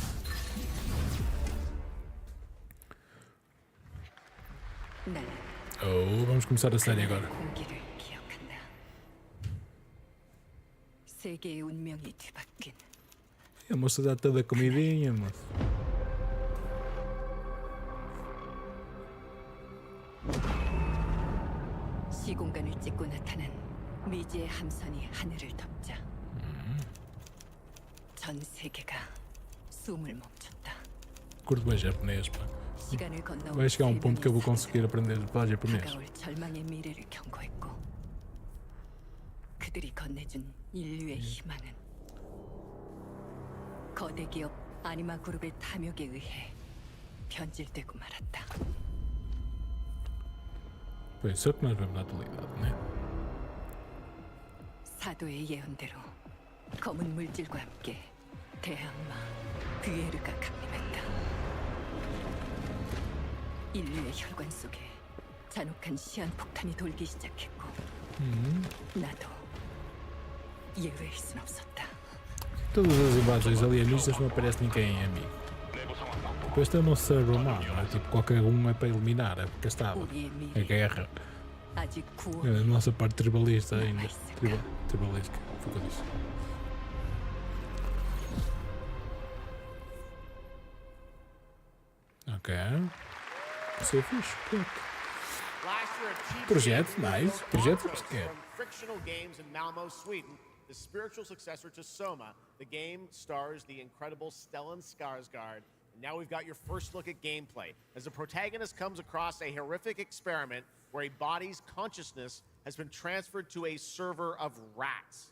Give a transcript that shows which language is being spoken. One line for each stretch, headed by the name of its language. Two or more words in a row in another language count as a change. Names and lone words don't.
Portuguese: Oh, vamos começar a série agora. A moça dá toda a comidinha, moço.
Korean: 시공간을 찍고 나타난 미지의 함선이 하늘을 덮자 전 세계가 숨을 멈췄다.
Portuguese: Curto bem japonês, pá. Vai chegar um ponto que eu vou conseguir aprender a falar japonês.
Korean: 다가올 절망의 미래를 경고했고 그들이 건네준 인류의 희망은 거대 기업 아니마 그룹의 탐욕에 의해 변질되고 말았다.
Portuguese: Pois, só que nós vemos na atualidade, né?
Korean: 사도의 예언대로 검은 물질과 함께 대항마 그에르가 강림했다. 인류의 혈관 속에 잔혹한 시한폭탄이 돌기 시작했고 나도 예외일 순 없었다.
Portuguese: Todas as invasões alienistas não aparece ninguém amigo. Depois tem o nosso cérebro humano, é tipo qualquer um é para eliminar, é porque estava. A guerra. É a nossa parte tribalista ainda. Tribalesca, foi o que eu disse. Ok. Isso é fixe. Projeto, nice. Projeto quer.
English: Frictional Games in Malmo, Sweden, the spiritual successor to Soma. The game stars the incredible Stellan Skarsgård. And now we've got your first look at gameplay as the protagonist comes across a horrific experiment where a body's consciousness has been transferred to a server of rats.